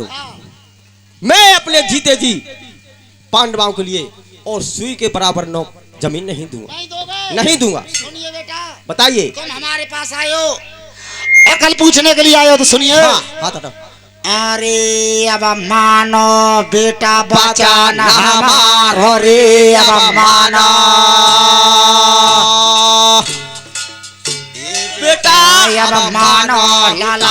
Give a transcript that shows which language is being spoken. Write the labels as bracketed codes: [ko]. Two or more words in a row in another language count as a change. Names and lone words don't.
[hi] मैं अपने जीते जी पांडवों के लिए और सुई के बराबर नो जमीन नहीं दूंगा, नहीं दोगे? नहीं दूंगा। सुनिए बेटा, बताइए। तुम हमारे पास आए हो, अकल पूछने के लिए आए हो तो सुनिए। हाँ, हाथ हटाओ। [bra] अरे अब मानो बेटा बचन हमारो रे, अब मानो बेटा अब मानो लाला